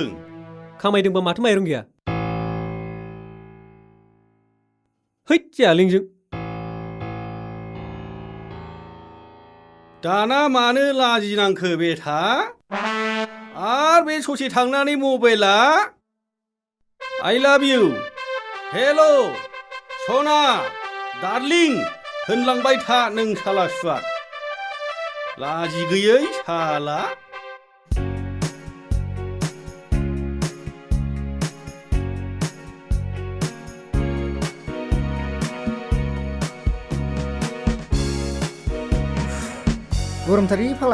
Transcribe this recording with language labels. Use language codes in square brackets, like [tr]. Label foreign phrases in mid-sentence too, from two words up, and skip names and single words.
[brx] खामायदोंबा माथो माइरं गैया हैद जाया लिंजों दाना मानो लाजिनांखो बेथा आर बे ससे थांनानै मबाइला [en] I love you [brx] हेल' सना डार्लिं होनलांबाय था नों साला सुवाद लाजि गैयै साला गरमथारलै फाला